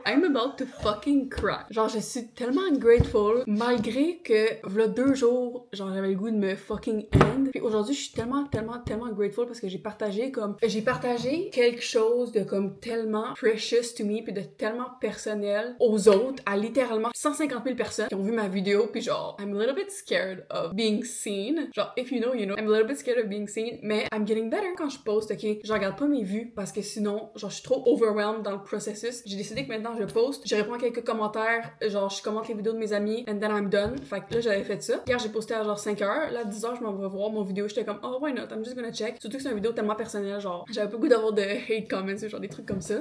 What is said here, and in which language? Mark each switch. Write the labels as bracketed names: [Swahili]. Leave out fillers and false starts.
[English] I'm about to fucking cry. [French] Genre, je suis tellement [English] grateful, [French] malgré que, v'là 2 jours, genre, j'avais le goût de me [English] fucking end. [French] Puis aujourd'hui, je suis tellement grateful parce que j'ai partagé quelque chose de comme tellement [English] precious to me [French] puis de tellement personnel aux autres, à littéralement 150 000 personnes qui ont vu ma vidéo puis genre, [English] I'm a little bit scared of being seen. [French] Genre, [English] if you know, you know. I'm a little bit scared of being seen, [French] mais [English] I'm getting better [French] quand je poste, [English] ok? [French] Je regarde pas mes vues parce que sinon, genre, je suis trop overwhelmed dans le processus. J'ai décidé que maintenant, je poste, je réponds à quelques commentaires, genre, je commente les vidéos de mes amis, [English] and then I'm done. [French] Fait que là, j'avais fait ça. Hier, j'ai posté à genre 5h. Là, à 10h, je m'en vais voir mon vidéo. J'étais comme, [English] oh, why not? I'm just gonna check. [French] Surtout que c'est une vidéo tellement personnelle, genre, j'avais pas le goût d'avoir de [English] hate comments, [French] genre des trucs comme ça.